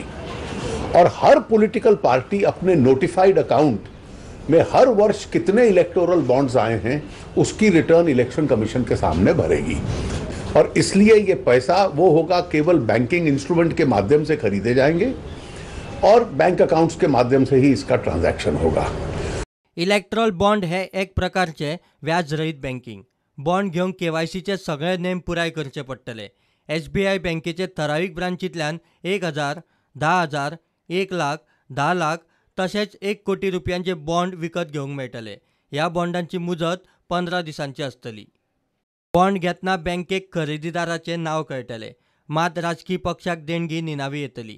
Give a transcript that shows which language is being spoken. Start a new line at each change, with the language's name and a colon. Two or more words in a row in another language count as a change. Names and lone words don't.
Hindi: और हर
English: political party
Hindi: अपने
English: notified account
Hindi: में हर वर्ष कितने
English: electoral bonds
Hindi: आए हैं उसकी
English: return election commission
Hindi: के सामने भरेगी, और इसलिए ये पैसा वो होगा केवल
English: banking instrument
Hindi: के माध्यम से खरीदे जाएंगे और
English: bank accounts
Hindi: के माध्यम से ही इसका ट्रांजैक्शन होगा।
English: electoral bond
Konkani: हे एक प्रकारचे व्याज रहित बँकिंग। बॉन्ड घेवंक केवायसीचे सगळे नेम पुराय करचे पडटले। SBI बँकेचे ठरावीक ब्रांचींतल्यान 1000, 10,000, 1 लाख, 10 लाख तशेंच 1 कोटी रुपयांचे बॉन्ड विकत घेवंक मेळटले। ह्या बॉन्डांची मुजत 15 दिसांची आसतली। बॉन्ड घेतना बँकेक खरेदीदाराचे नाव कळटले, मात राजकीय पक्षाक देणगी निनावी येतली।